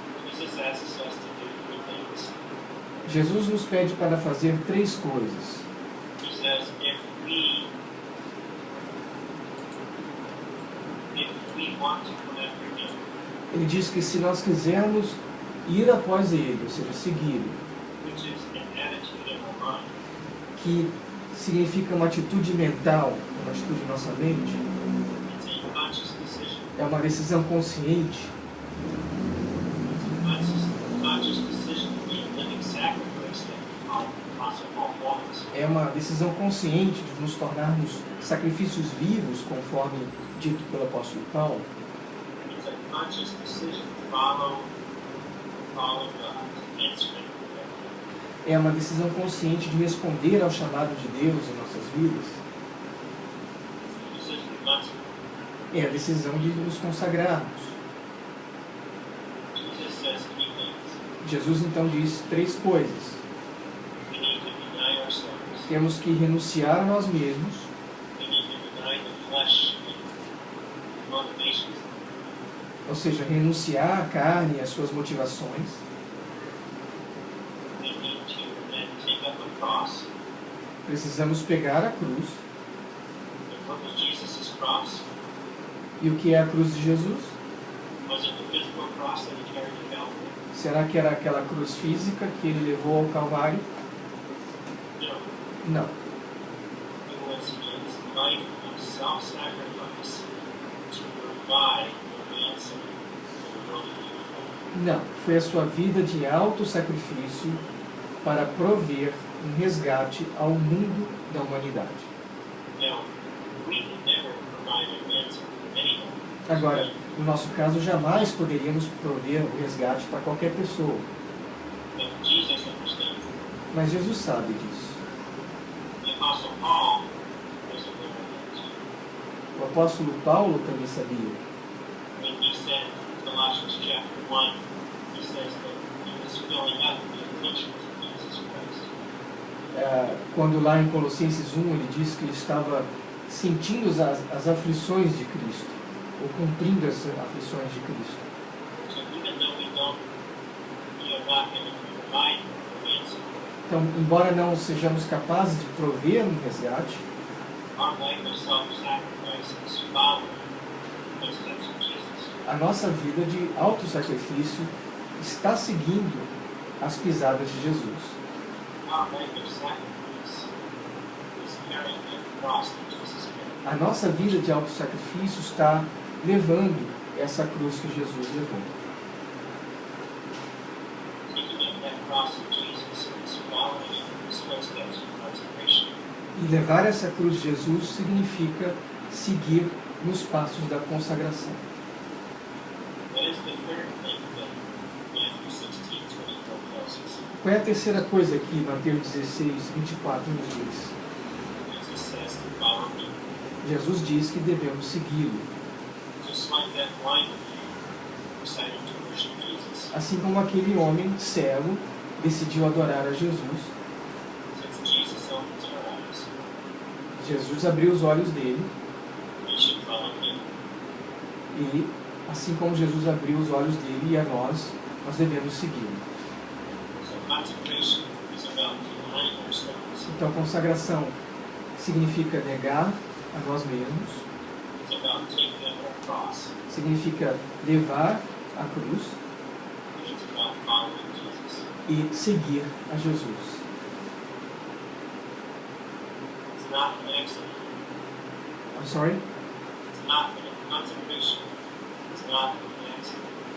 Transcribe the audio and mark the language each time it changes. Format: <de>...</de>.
<en>Jesus asks us to do three things.</en> <pt>Jesus nos pede para fazer três coisas.</pt> <en>He says, if we want to come after him,</en> <pt>Ele diz que se nós quisermos ir após Ele, ou seja, segui-lo,</pt> <en>which is an attitude of our mind,</en> <pt>que significa uma atitude mental, uma atitude de nossa mente,</pt> <en>it's a conscious decision.</en> <pt>é uma decisão consciente,</pt> <en>It's a conscious decision to be a living sacrifice that Apostle Paul follows.</en> <pt>é uma decisão consciente de nos tornarmos sacrifícios vivos, conforme dito pelo apóstolo Paulo.</pt> <en>It's a conscious decision to follow God, to answer Him.</en> <pt>É uma decisão consciente de responder ao chamado de Deus em nossas vidas.</pt> <en>It's a decision to consecrate.</en> <pt>É a decisão de nos consagrarmos.</pt> <en>Jesus says three things.</en> <pt>Jesus então diz três coisas.</pt> <en>We need to deny ourselves.</en> <pt>Temos que renunciar a nós mesmos,</pt> <en>We need to deny the flesh and motivations.</en> <pt>ou seja, renunciar à carne e às suas motivações.</pt> <en>We need to then take up a cross.</en> <pt>Precisamos pegar a cruz.</pt> <en>And what was Jesus' cross?</en> <pt>E o que é a cruz de Jesus?</pt> <en>Was it the physical cross that He carried to Calvary?</en> <pt>Será que era aquela cruz física que ele levou ao Calvário?</pt> <en>No.</en> <pt>Não.</pt> <en>It was His life of self-sacrifice to provide the ransom for the world that He was born.</en> <pt>Não. Foi a sua vida de auto-sacrifício para prover um resgate ao mundo da humanidade.</pt> <en>Now, we can never provide a ransom for anyone.</en> <pt>Agora, no nosso caso, jamais poderíamos prover o resgate para qualquer pessoa.</pt> <en>But Jesus understands.</en> <pt>Mas Jesus sabe disso.</pt> <en>The Apostle Paul was aware of that.</en> <pt>O apóstolo Paulo também sabia.</pt> <en>When he said in Colossians chapter 1, he says that he was filling up the afflictions of Jesus Christ.</en> <pt>Quando lá em Colossenses 1 ele diz que ele estava sentindo as aflições de Cristo, ou cumprindo as aflições de Cristo.</pt> <en>So even though we are not going to provide the ransom,</en> <pt>Então, embora não sejamos capazes de prover um resgate,</pt> <en>our life of self-sacrifice is following the footsteps of Jesus.</en> <pt>a nossa vida de autossacrifício está seguindo as pisadas de Jesus.</pt> <en>Our life of sacrifice is carrying the cross that Jesus carried.</en> <pt>A nossa vida de autossacrifício está levando essa cruz que Jesus levou.</pt> <en>Taking up that cross of Jesus is following His footsteps of consecration.</en> <pt>E levar essa cruz de Jesus significa seguir nos passos da consagração.</pt> <en>What is the third thing that Matthew 16:24 tells us?</en> <pt>Qual é a terceira coisa que Mateus 16, 24 nos diz?</pt> <en>Jesus says to follow me,</en> <pt>Jesus diz que devemos segui-lo.</pt> <en>just like that blind man decided to worship Jesus.</en> <pt>Assim como aquele homem cego decidiu adorar a Jesus,</pt> <en>Since Jesus opens our eyes,</en> <pt>Jesus abriu os olhos dele</pt> <en>we should follow Him.</en> <pt>e, assim como Jesus abriu os olhos dele e a nós devemos segui-lo.</pt> <en>So consecration is about denying ourselves.</en> <pt>Então, consagração significa negar a nós mesmos,</pt> <en>It's about taking up our cross.</en> <pt>significa levar a cruz</pt> <en>And it's about following Jesus.</en> <pt>e seguir a Jesus.</pt> <en>It's not an accident. I'm sorry? It's not consecration. It's not an accident.</en>